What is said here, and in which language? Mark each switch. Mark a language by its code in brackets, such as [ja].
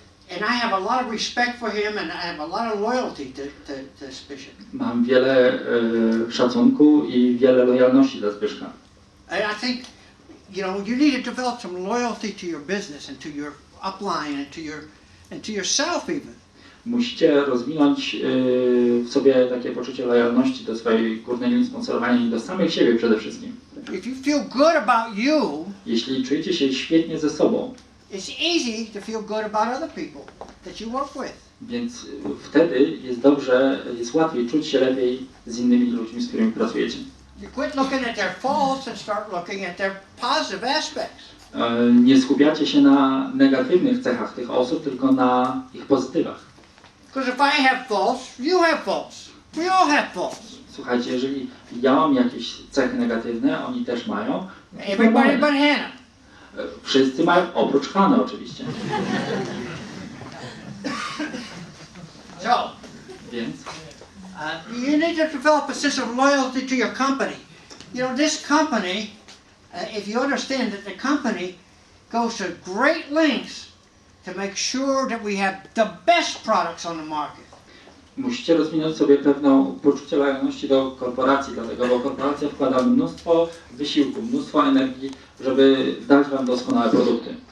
[en] And I have a lot of respect for him, and I have a lot of loyalty to Zbyszek. [pl] Mam wiele szacunku i wiele lojalności dla Zbyszka. [en] And I think, you know, you need to develop some loyalty to your business and to your upline and to yourself even. [pl] Musicie rozwinąć w sobie takie poczucie lojalności do swojej górnej linii sponsorowania i do samych siebie przede wszystkim. [en] If you feel good about you, [pl] Jeśli czujecie się świetnie ze sobą, [en] it's easy to feel good about other people that you work with. [pl] więc wtedy jest dobrze, jest łatwiej czuć się lepiej z innymi ludźmi, z którymi pracujecie. [en] You quit looking at their faults and start looking at their positive aspects. [pl] Nie skupiacie się na negatywnych cechach tych osób, tylko na ich pozytywach. [en] Because if I have faults, you have faults. We all have faults. [pl] Słuchajcie, jeżeli ja mam jakieś cechy negatywne, oni też mają. [en] Everybody but Hannah. [pl] Wszyscy mają, oprócz Hany oczywiście. [en] So, [pl] Więc [en] you need to develop a sense of loyalty to your company. You know, this company, if you understand that the company goes to great lengths to make sure that we have the best products on the market. [pl] musicie rozwinąć sobie pewne poczucie lojalności do korporacji, dlatego bo korporacja wkłada mnóstwo wysiłku, mnóstwo energii, żeby dać wam doskonałe produkty.